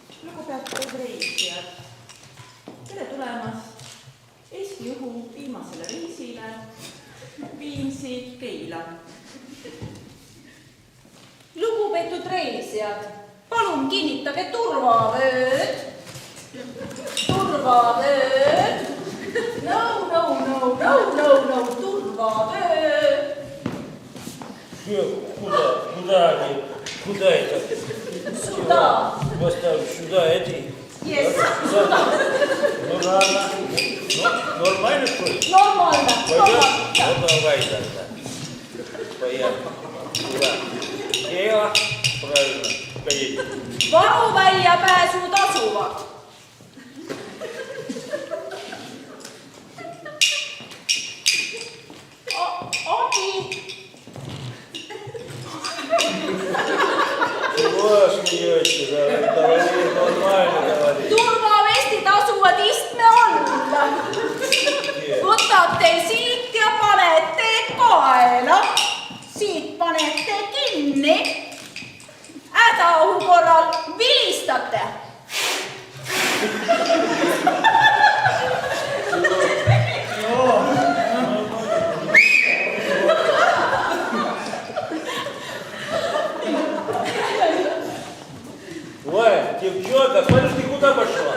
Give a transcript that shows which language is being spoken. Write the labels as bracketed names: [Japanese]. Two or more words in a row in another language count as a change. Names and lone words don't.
[Estonian] Lugupeetud reisijad, tere tulemast Eesti Õhu viimasele reisile Viimsi Keila. Lugupeetud reisijad, palun kinnitage turvavööd. Turvavööd. No, turvavööd. [Russian] Куда это? Сюда. Поставлю сюда эти. Yes, сюда. Ну ладно. Ну, нормально что ли? Нормально. Пойдет? Ну давай тогда. Поехали. Куда? Keila. Правильно. Поедем. [Estonian] Varuväljapääsu tasuvad. Abi. [Russian] Чего смеетесь? Давай нормально говори. [Estonian] Turvavestid asuvad istme all. Võtate siit ja panete kaela. Siit panete kinni. Hädaohu korral vilistate. [Russian] Ой, девчонка, смотришь, ты куда пошла?